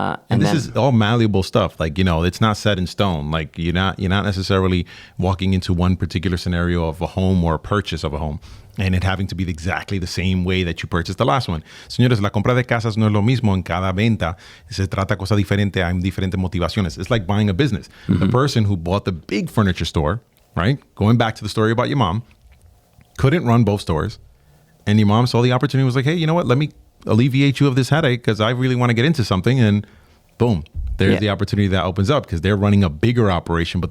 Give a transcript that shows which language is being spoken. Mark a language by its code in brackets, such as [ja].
[en] And this is all malleable stuff. Like, it's not set in stone. Like you're not necessarily walking into one particular scenario of a home or a purchase of a home and it having to be exactly the same way that you purchased the last one. [es] Señores, la compra de casas no es lo mismo en cada venta. Se trata cosa diferente, hay diferentes motivaciones. [en] It's like buying a business. The person who bought the big furniture store, right? Going back to the story about your mom, couldn't run both stores. And your mom saw the opportunity, was like, hey, you know what? Let me alleviate you of this headache because I really want to get into something. And boom, there's the opportunity that opens up because they're running a bigger operation.